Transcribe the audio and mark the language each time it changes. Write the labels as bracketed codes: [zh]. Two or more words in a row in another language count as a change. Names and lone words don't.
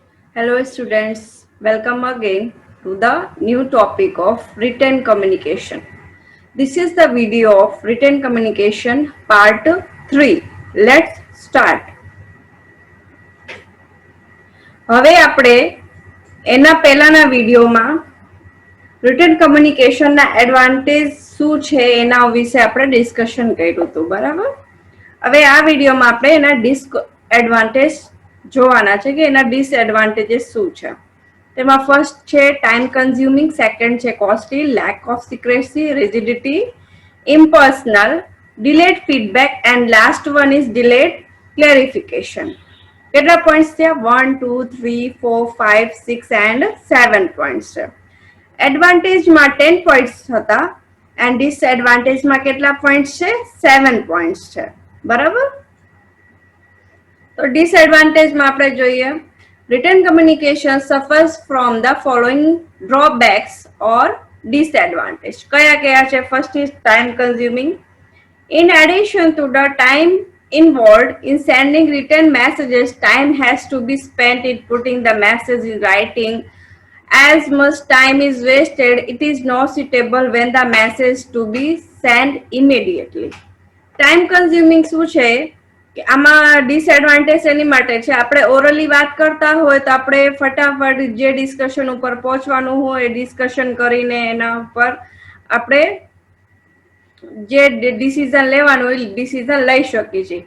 [en] Hello students, welcome again to the new topic of written communication. This is the video of written communication part 3. Let's start. [gu] હવે આપણે એના પહેલાના વિડીયોમાં [en] written communication [gu] ના એડવાન્ટેજ શું છે એના વિશે આપણે ડિસ્કશન કર્યું હતું, બરાબર? હવે આ વિડીયોમાં આપણે એના ડિસએડવાન્ટેજ જોવાના છે કે એના ડિસએડવાન્ટેજીસ શું છે. [en] તેમાં first છે time consuming, second છે costly, lack of secrecy, rigidity, impersonal, delayed feedback and last one is delayed clarification. [gu] કેટલા પોઈન્ટ્સ છે? 1 2 3 4 5 6 એન્ડ 7 પોઈન્ટ્સ છે. એડવાન્ટેજમાં 10 પોઈન્ટ્સ હતા એન્ડ ડિસએડવાન્ટેજમાં કેટલા પોઈન્ટ્સ છે? 7 પોઈન્ટ્સ છે, બરાબર? તો ડિસએડવાન્ટેજમાં આપણે જોઈએ [en] written communication suffers from the following drawbacks or disadvantage. [gu] કયા કયા છે? [en] First is time consuming. In addition to the time involved in sending written messages, time has to be spent in putting the message in writing. As much time is wasted, it is not suitable when the message to be sent immediately. Time consuming [gu] શું છે કે આમાં ડિસએડવાન્ટેજ એની માટે છે, આપણે ઓરલી વાત કરતા હોય તો આપણે ફટાફટ જે ડિસ્કશન ઉપર પહોંચવાનું હોય એ ડિસ્કશન કરીને એના ઉપર આપણે જે ડિસિઝન લેવાનું હોય ડિસિઝન લઈ શકીએ છીએ.